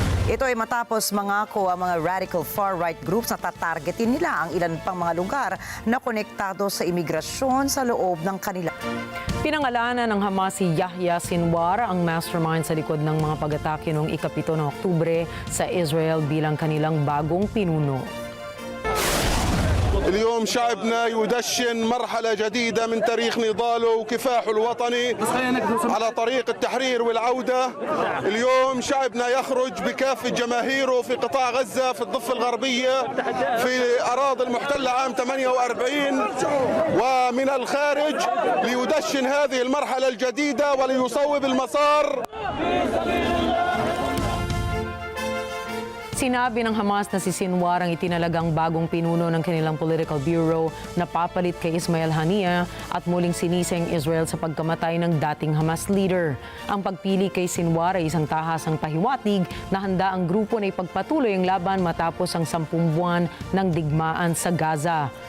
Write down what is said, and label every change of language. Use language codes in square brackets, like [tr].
[tl] Ito ay matapos mangako ang mga [en] radical far-right groups [tl] na tatargetin nila ang ilan pang mga lugar na konektado sa imigrasyon sa loob ng kanila. Pinangalanan ng Hamas si Yahya Sinwar, ang mastermind sa likod ng mga pag-atake noong ika-7 ng Oktubre sa Israel bilang kanilang bagong pinuno. [ar] اليوم شعبنا يدشن مرحلة جديدة من تاريخ نضاله وكفاحه الوطني على طريق التحرير والعودة. اليوم شعبنا يخرج بكافة جماهيره في قطاع غزة في الضفة الغربية في أراضي المحتلة عام 48 ومن الخارج ليدشن هذه المرحلة الجديدة وليصوب المسار. [tl] Sinabi ng Hamas na si Sinwar ang itinalagang bagong pinuno ng kanilang political bureau na papalit kay Ismail Haniyeh at muling sinising Israel sa pagkamatay ng dating Hamas leader. Ang pagpili kay Sinwar ay isang tahasang pahiwatig na handa ang grupo na ipagpatuloy ang laban matapos ang 10 buwan ng digmaan sa Gaza.